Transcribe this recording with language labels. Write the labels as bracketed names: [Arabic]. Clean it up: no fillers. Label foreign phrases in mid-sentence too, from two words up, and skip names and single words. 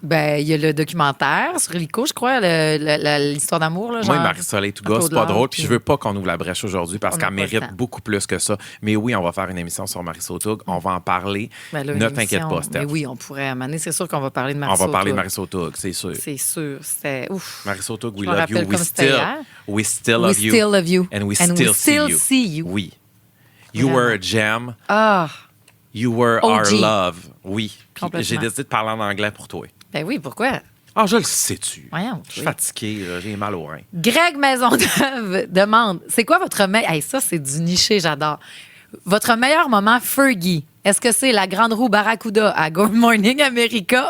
[French] Ben, il y a le documentaire sur Lico, je crois, l'histoire d'amour. Là, Moi, genre, Marisol et Touga, Claude c'est pas Lard, drôle. puis- Puis je veux pas qu'on ouvre la brèche aujourd'hui parce On qu'elle n'a pas le mérite temps. beaucoup plus que ça. Mais oui, on va faire une émission sur Marisol Toug. On va en parler. Ben là, une Ne t'inquiète émission. pas, Steph. Mais oui, on pourrait. À un moment donné, c'est sûr qu'on va parler de On Marisol va parler de Toug. Marisol Toug, c'est sûr. C'est sûr. C'était ouf. [English] Marisol Toug, we [French] Je me [English] love you. [French] rappelle comme c'était hier. [English] We still We love you. still love you. And we And we still still see see you. you. Oui. You [French] Vraiment. [English] were a gem. Ah, You were our OG. love. [French] Oui. Puis Complètement. j'ai décidé de parler en anglais pour toi. ben oui, pourquoi? Ah, je le sais-tu. Voyons, Je suis oui. fatigué, là, j'ai mal au rein. Greg Maisonneuve demande c'est quoi votre meilleur. Hey, ça, c'est du niché, j'adore. Votre meilleur moment Fergie. Est-ce que c'est la grande roue Barracuda à Good Morning America